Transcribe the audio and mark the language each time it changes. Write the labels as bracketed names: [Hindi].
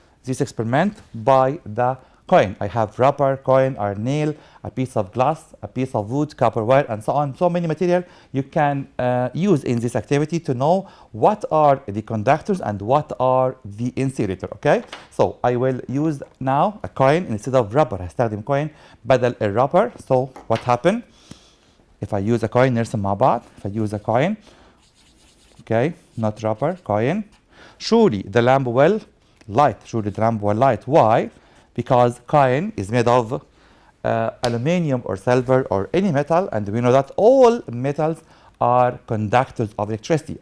[English] this experiment by the coin. I have rubber, coin, iron nail, a piece of glass, a piece of wood, copper wire, and so on. So many material you can use in this activity to know what are the conductors and what are the insulator. Okay, so I will use now a coin instead of rubber. [Arabic] هستخدم coin بدل الرubber. [English] So what happened if I use a coin؟ [Arabic] نرسم مع بعض. [English] If I use a coin, okay, not rubber, coin, surely the lamp will light. Surely the lamp will light. Why? Because coin is made of aluminium or silver or any metal, and we know that all metals are conductors of electricity.